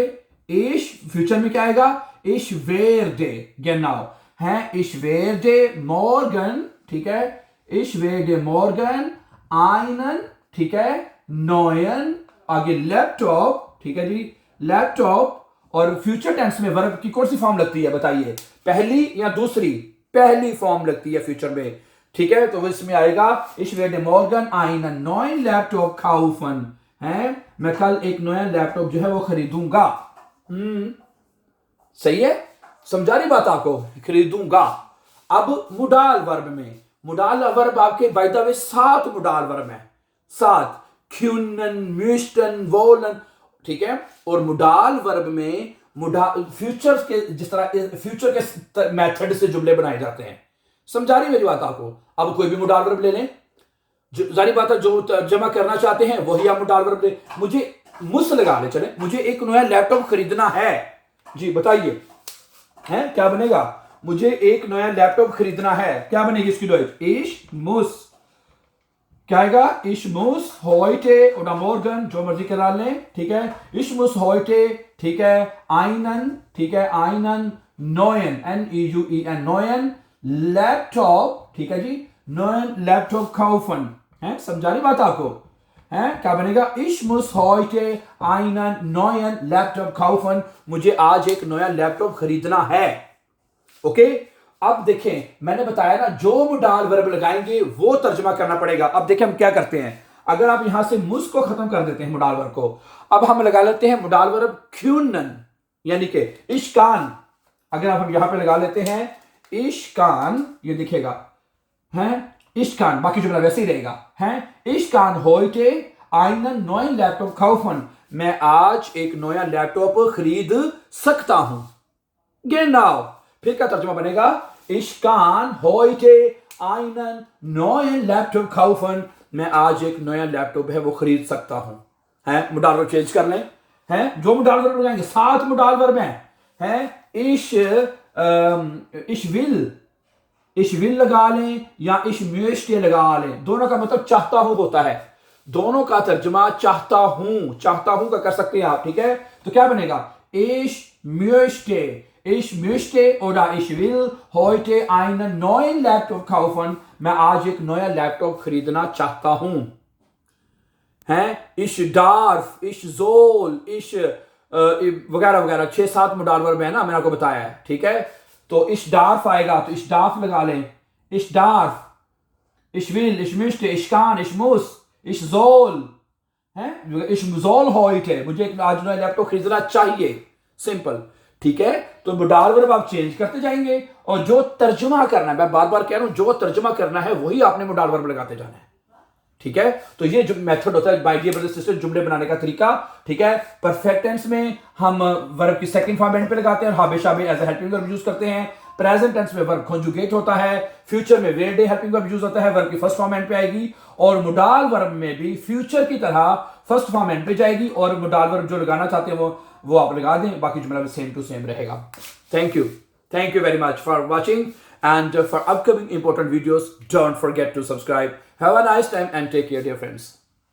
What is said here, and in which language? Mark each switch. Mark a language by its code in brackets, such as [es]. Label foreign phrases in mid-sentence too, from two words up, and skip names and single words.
[hi] इश फ्यूचर में क्या आएगा? [de] ich werde genau [hi] है, [de] ich werde morgen, [hi] ठीक है, [de] ich werde morgen einen, [hi] ठीक है, neuen, आगे लैपटॉप, ठीक है जी, लैपटॉप। और [en] future tense [hi] में वर्ब की कौन सी फॉर्म लगती है बताइए? पहली या दूसरी? पहली फॉर्म लगती है फ्यूचर में, ठीक है। तो इसमें आएगा [de] ich werde morgen einen neuen Laptop kaufen, [hi] है, मैं कल एक नया लैपटॉप जो है वो खरीदूंगा। सही है, समझा रही बात आपको? खरीदूंगा। अब मुडाल वर्ब में, मुडाल वर्ब आपके [en] by the way [hi] 7 मुडाल वर्ब है, 7 [de] können, müssten, wollen, [hi] ठीक है। और मुडाल वर्ब में फ्यूचर के, जिस तरह फ्यूचर के मेथड से जुमले बनाए जाते हैं। समझा रही मेरी बात आपको? अब कोई भी मुडाल वर्ब ले लें, जारी बात है, जो तर्जमा करना चाहते हैं वही आप मुडाल वर्ब ले। मुझे मुस लगा ले, चले, मुझे एक नया लैपटॉप खरीदना है जी, बताइए हैं क्या बनेगा? मुझे एक नया लैपटॉप खरीदना है, क्या बनेगी इसकी डॉइच? [de] ich muss, [hi] क्या आएगा? [de] ich muss heute oder morgen, [hi] जो मर्जी करा लें, ठीक है। [de] ich muss heute, [hi] ठीक है, einen, ठीक है, [de] einen neuen, neuen, neuen Laptop, [hi] ठीक है जी, [de] neuen Laptop kaufen, [hi] है, समझा रही बात आपको? है, क्या बनेगा? [de] ich muss heute einen neuen Laptop kaufen, [hi] मुझे आज एक नया लैपटॉप खरीदना है। ओके, अब देखें, मैंने बताया ना, जो मुडाल वर्ब लगाएंगे वो तर्जमा करना पड़ेगा। अब देखें हम क्या करते हैं, अगर आप यहां से मुस को खत्म कर देते हैं मुडाल वर्ब को, अब हम लगा लेते हैं मुडाल वर्ब können, यानी कि [de] ich kann. [hi] अगर आप हम यहां पे लगा लेते हैं [de] ich kann, [hi] ये दिखेगा है [de] ich kann, [hi] बाकी जुमला वैसे ही रहेगा, है [de] ich kann heute einen neuen Laptop kaufen, [hi] मैं आज एक नया लैपटॉप खरीद सकता हूं। genau, फिर क्या तर्जुमा बनेगा? [de] ich kann heute einen neuen Laptop kaufen, [hi] मैं आज एक नया लैपटॉप है वो खरीद सकता हूं। है, मुडाल वर्ब चेंज कर लें, हैं जो मुडाल वर्ब लगाएंगे, 7 मुडाल वर्ब हैं, [de] ich will [hi] लगा लें या [de] ich möchte [hi] लगा लें, दोनों का मतलब चाहता हूं होता है। दोनों का तर्जुमा चाहता हूं का कर सकते हैं आप, ठीक है। तो क्या बनेगा? [de] ich möchte oder ich will heute einen neuen Laptop kaufen, [hi] मैं आज एक नया लैपटॉप खरीदना चाहता हूं। हैं, [de] ich darf, ich soll, ich [hi] वगैरह वगैरह 6-7 मुडाल वर्ब है ना, मैंने आपको बताया है, ठीक है। तो [de] ich darf [hi] आएगा तो [de] ich darf [hi] लगा लें, [de] ich darf, ich will, ich möchte, ich kann, ich muss, ich soll, हैं, ich soll heute, [hi] मुझे एक आज नया लैपटॉप खरीदना चाहिए, सिंपल, ठीक है। तो मुडाल वर्ब आप चेंज करते जाएंगे और जो तर्जुमा करना है, मैं बार बार कह रहा हूं, जो तर्जुमा करना है वही आपने मुडाल वर्ब लगाते जाना है, ठीक है। तो ये जो मेथड होता है [en] by dear brothers sister, [hi] जुमले बनाने का तरीका, ठीक है। [en] perfect tense [hi] में हम वर्ब की [en] second form end [hi] पे लगाते हैं और हाबे शाबे [en] as a helping verb use [hi] करते हैं। [en] present tense [hi] में वर्ब कॉन्जुगेट होता है। फ्यूचर में वेर डे [en] helping verb use [hi] होता है, वर्ब की [en] first form end [hi] पे आएगी। और मुडाल वर्ब में भी फ्यूचर की तरह [en] first form end [hi] पे जाएगी और मुडाल वर्ब जो लगाना चाहते हैं वो आप लगा दें, बाकी जुमला भी [en] same to same [hi] रहेगा। [en] thank you very much for watching and for upcoming important videos, don't forget to subscribe. Have a nice time and take care, dear friends.